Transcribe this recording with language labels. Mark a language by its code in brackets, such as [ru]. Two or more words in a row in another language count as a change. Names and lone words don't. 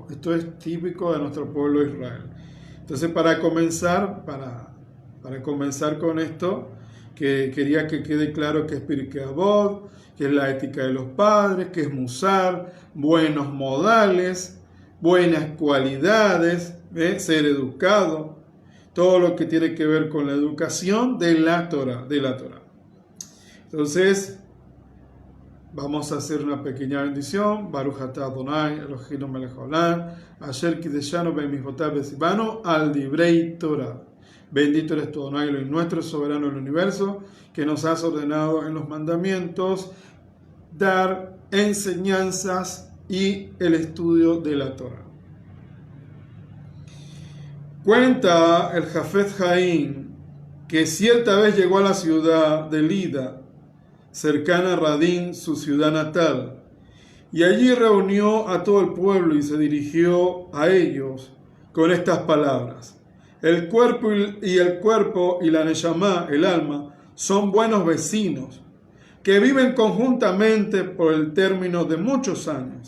[es] Esto es típico de nuestro pueblo de Israel. Entonces, para comenzar con esto, que quería que quede claro que es Pirkei Avot, que es la ética de los padres, que es Musar, buenos modales, buenas cualidades, ser educado, todo lo que tiene que ver con la educación de la Torah. Entonces, vamos a hacer una pequeña bendición. [he] ברוך אתה אדני אלהינו מלך העולם, אשר קדשנו במצותיו וצונו על דברי תורה. [es] Bendito eres tú, Adonai Elohim, nuestro soberano del universo, que nos has ordenado en los mandamientos dar enseñanzas y el estudio de la Torah. Cuenta el Jafet Haim que cierta vez llegó a la ciudad de Lida, cercana a Radín, su ciudad natal, y allí reunió a todo el pueblo y se dirigió a ellos con estas palabras: el cuerpo y la neshama, el alma, son buenos vecinos que viven conjuntamente por el término de muchos años.